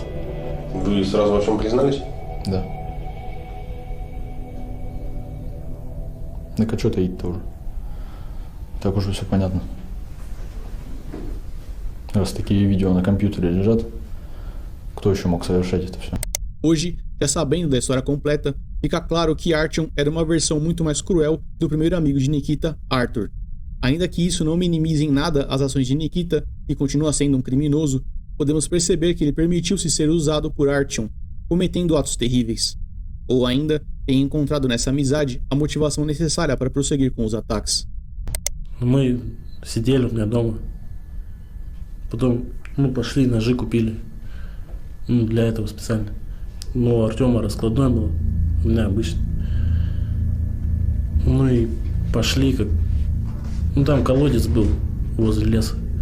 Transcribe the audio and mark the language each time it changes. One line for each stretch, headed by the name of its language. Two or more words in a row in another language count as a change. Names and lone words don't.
Russian: Вы сразу во всем признались? Да. Так а что таить-то уже? Так уже все понятно. Раз такие видео на компьютере лежат, кто еще mог совершать это все?
Portuguese: Hoje, já sabendo da história completa, fica claro que Artyom era uma versão muito mais cruel do primeiro amigo de Nikita, Arthur. Ainda que isso não minimize em nada as ações de Nikita, que continua sendo um criminoso, podemos perceber que ele permitiu-se ser usado por Artyom, cometendo atos terríveis. Ou ainda, tem encontrado nessa amizade a motivação necessária para prosseguir com os ataques.
Russian: Мы сидели у меня дома, потом пошли, ножи купили, для этого специально. У Артема раскладной был, у меня обычный. И пошли, там колодец был возле леса.